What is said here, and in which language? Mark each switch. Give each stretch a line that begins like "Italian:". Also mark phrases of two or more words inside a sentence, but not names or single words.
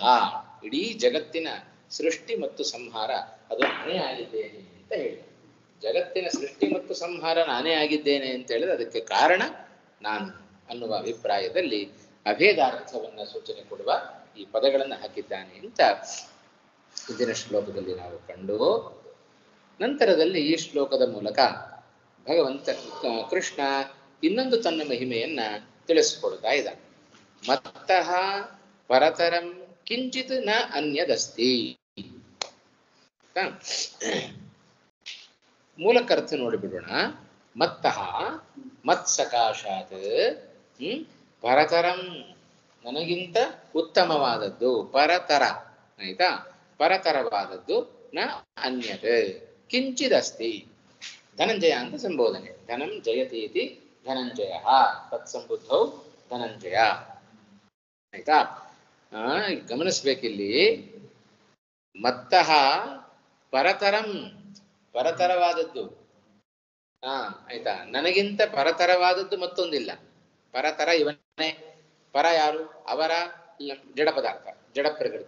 Kannada: ಇಡೀ ಜಗತ್ತಿನ ಸೃಷ್ಟಿ ಮತ್ತು ಸಂಹಾರ ಅದು ನಾನೇ ಆಗಿದ್ದೇನೆ ಅಂತ ಹೇಳಿ, ಜಗತ್ತಿನ ಸೃಷ್ಟಿ ಮತ್ತು ಸಂಹಾರ ನಾನೇ ಆಗಿದ್ದೇನೆ ಅಂತ ಹೇಳಿದ್ರೆ ಅದಕ್ಕೆ ಕಾರಣ ನಾನು ಅನ್ನುವ ಅಭಿಪ್ರಾಯದಲ್ಲಿ ಅಭೇದಾರ್ಥವನ್ನು ಸೂಚನೆ ಕೊಡುವ ಈ ಪದಗಳನ್ನು ಹಾಕಿದ್ದಾನೆ ಅಂತ ಹಿಂದಿನ ಶ್ಲೋಕದಲ್ಲಿ ನಾವು ಕಂಡು, ನಂತರದಲ್ಲಿ ಈ ಶ್ಲೋಕದ ಮೂಲಕ ಭಗವಂತ ಕೃಷ್ಣ ಇನ್ನೊಂದು ತನ್ನ ಮಹಿಮೆಯನ್ನ ತಿಳಿಸಿಕೊಡ್ತಾ ಇದ್ದಾನೆ.
Sanskrit: ಮತ್ತಃ ಪರತರಂ ಕಿಂಚಿತ್ ನ ಅನ್ಯದಸ್ತಿ.
Kannada: ಮೂಲಕರ್ಥ ನೋಡಿಬಿಡೋಣ.
Sanskrit: ಮತ್ತಃ ಮತ್ಸಕಾಶಾತ್ ಪರತರಂ,
Kannada: ನನಗಿಂತ ಉತ್ತಮವಾದದ್ದು, ಪರತರ ಆಯ್ತಾ, ಪರತರವಾದದ್ದು
Sanskrit: ನ ಅನ್ಯತ್ ಕಿಂಚಿದಸ್ತಿ.
Kannada: ಧನಂಜಯ ಅಂತ ಸಂಬೋಧನೆ.
Sanskrit: ಧನಂ ಜಯತಿ ಇತಿ ಧನಂಜಯ, ತತ್ಸಂಬುದ್ಧೌ ಧನಂಜಯ.
Kannada: ಆಯ್ತಾ? ಗಮನಿಸ್ಬೇಕಿಲ್ಲಿ,
Sanskrit: ಮತ್ತಃ ಪರತರಂ,
Kannada: ಪರತರವಾದದ್ದು. ಆಯ್ತಾ? ನನಗಿಂತ ಪರತರವಾದದ್ದು ಮತ್ತೊಂದಿಲ್ಲ. ಪರತರ ಇವನೇ. ಪರ ಯಾರು? ಅವರ ಜಡ ಪದಾರ್ಥ, ಜಡ ಪ್ರಕೃತಿ.